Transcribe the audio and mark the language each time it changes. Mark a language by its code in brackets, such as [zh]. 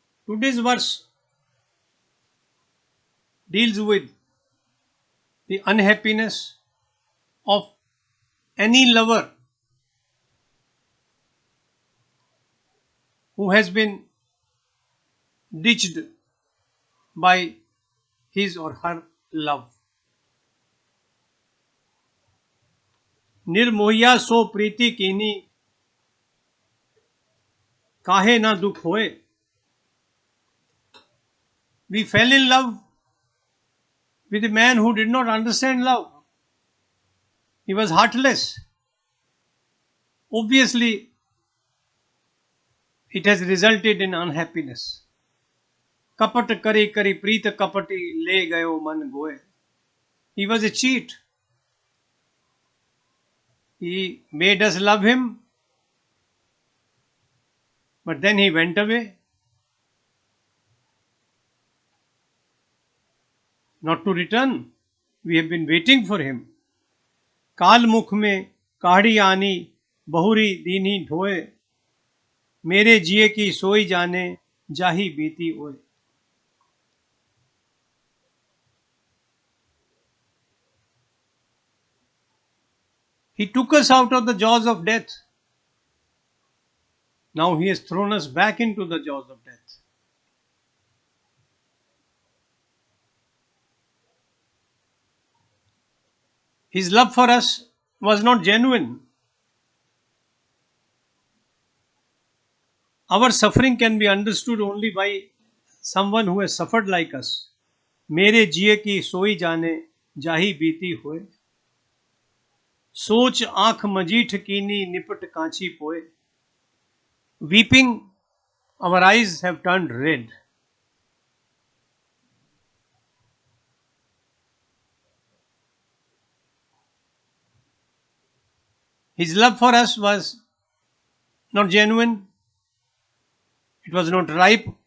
[en] Today's verse deals with the unhappiness of any lover who has been ditched by his or her love. [hi] निर्मोहिया सो प्रीति कीनी काहे ना दुख होए. [en] We fell in love with a man who did not understand love. He was heartless. Obviously, it has resulted in unhappiness. [hi] Kapat kari kari preet kapati le gayo man goe. [en] He was a cheat. He made us love him, but then he went away, not to return. We have been waiting for him. [hi] काल मुख में काढ़ी आनी बहुरी दीनी ढोए मेरे जिए की सोई जाने जाही बीती ओए. [en] He took us out of the jaws of death. Now he has thrown us back into the jaws of death. His love for us was not genuine. Our suffering can be understood only by someone who has suffered like us. [hi] मेरे जिए की सोई जाने जाही बीती होए सोच आंख मजीठ कीनी निपट कांची पोए. [en] Weeping, our eyes have turned red. His love for us was not genuine. It was not ripe.